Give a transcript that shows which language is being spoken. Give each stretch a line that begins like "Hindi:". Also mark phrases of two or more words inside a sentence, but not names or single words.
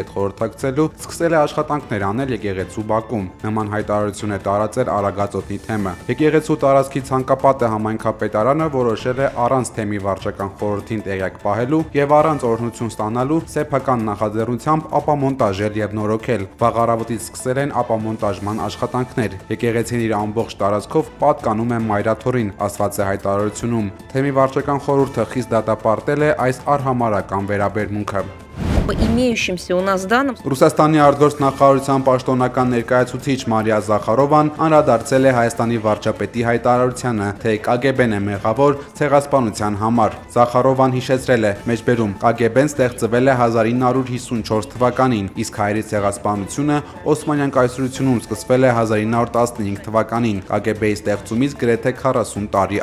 Armenian: հետ խորհրդակցելու սկսել է աշխատանքներ անել եկեղեցու բակում։ Նման հայտարարություն է տարածել Արագածոտնի թեմը։ Եկեղեցու տարածքի ցանկապատը համայնքապետարանը որոշել է առանց թեմի վարչական խորհրդին տեղյակ պահելու եւ առանց օրհնություն ստանալու սեփական նախաձեռնությամբ ապամոնտաժել եւ նորոգել։ Վաղ առավոտից սկսել են ապամոնտաժման աշխատանքներ։ Եկեղեցին իր ամբողջ տարածքով պատկանում է Մայրաթորին, ասված է հայտարարությունում։ Թեմի վարչական խորհուրդը խիստ դատապարտել է այս արհամարհական վերաբերմունքը։
Russian: Имеющимся у нас данным
Armenian: Ռուսաստանի արտգործնախարարության պաշտոնական ներկայացուցիչ Մարիա Զախարովան անդրադարձել է Հայաստանի վարչապետի հայտարարությանը, թե KGB-ն է մեղավոր ցեղասպանության համար։ Զախարովան հիշեցրել է. մեջբերում KGB-ն ստեղծվել է 1954 թվականին, իսկ հայերի ցեղասպանությունը Օսմանյան կայսրությունում սկսվել է 1915 թվականին, KGB-ի ստեղծումից գրեթե 40 տարի